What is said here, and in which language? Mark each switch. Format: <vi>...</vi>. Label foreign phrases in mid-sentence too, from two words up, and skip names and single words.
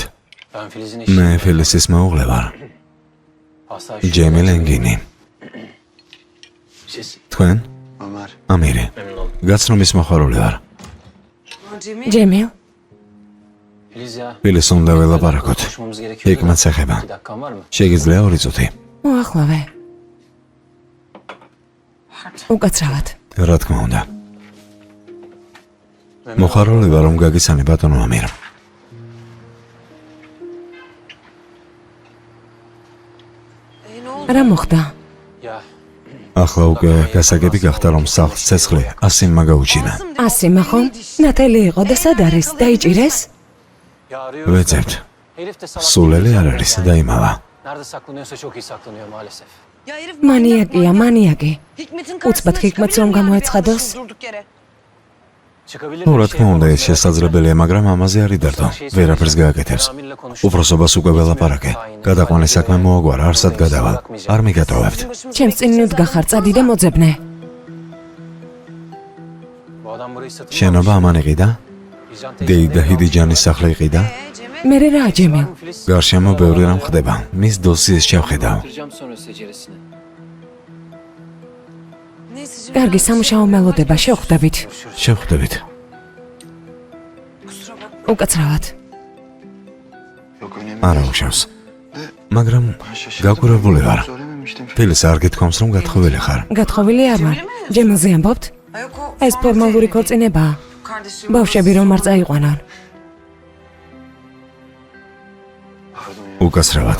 <tr>Ben Filiz'in</tr> <ka>მე ფილისის მეუღლე ვარ,</ka> <tr>Asla</tr> <ka>ჯემი ლენგინი.</ka> <tr>Siz</tr> <ka>თქვენ? Ömer. ამირი.</ka> <tr>memnun oldum.</tr> <ka>გაცნობის მოხარული ვარ. ჯემილ,</ka> <tr>Filiz ya.</tr> <ka>ფილის უნდა ველაპარაკოთ.</ka> <tr>Konuşmamız gerekiyor.</tr> <ka>ჰიკმაც ეხება.</ka> <tr>2 dakikan var mı?</tr> <ka>შეგიძლია 2 წუთი. მოახლავე. უკაცრავად. რა თქმა უნდა. მოხარული ვარ, რომ გაგიცანი ბატონო ამირ. რა მოხდა?</ka> <tr>Ya</tr> <ka>ახლა უკვე გასაგები გახდა, რომ სახლს ცეცხლი ასიმმა გაუჩინა. ასიმა ხომ? ნათელი იყო და სად არის? დაიჭირეს?</ka> <tr>ya arıyoruz.</tr> <ka>ვეძებთ.</ka> <tr>Herif de salak.</tr> <ka>სულელი არ არის, დაიმალა.</ka> <tr>Nerede saklanıyorsa çok iyi saklanıyor maalesef.</tr> <ka>მანიაკია, მანიაკი. უცბად ჰიკმეთს რომ გამოეცხადოს?</ka> <tr>Çıkabilir</tr> <ka>ნუ</ka> <tr>mi?</tr> <ka>რა თქმა უნდა, ეს შესაძლებელია, მაგრამ ამაზე არ იდარდო. ვერაფერს გააკეთებს. უფროსობას უკვე ველაპარაკე. გადაყვანის საქმე მოაგვარა, არსად გადავალ. არ მიგატოვებთ. ჩემს წინ ნუდგა ხარ, წადი და მოძებნე.</ka> <tr>Bu adam burayı satın</tr> <ka>შენობა ამან იყიდა? დეი და ჰიდიჯანის სახლი იყიდა? მერე რა, ჯემილ? გარშემო ბევრი რამ ხდება. მის დოსიეს ჩავხედავ.</ka> <tr>Yaptıracağım sonra seceresini.</tr> <ka>კარგი სამუშაო მელოდება, შევხვდებით. შევხვდებით. უკაცრავად.</ka> <tr>Yok önemli.</tr> <ka>არა უშავს. მაგრამ გაკვირვებული ვარ.</ka> <tr>Söylememiştim.</tr> <ka>ფილის არ გითხოვს, რომ გათხოვილი ხარ. გათხოვილი არ ვარ. ჯემილზე ამბობთ? ეს ფორმალური ქორწინებაა. ბავშვები რომ არ წაიყვანან. უკაცრავად.</ka>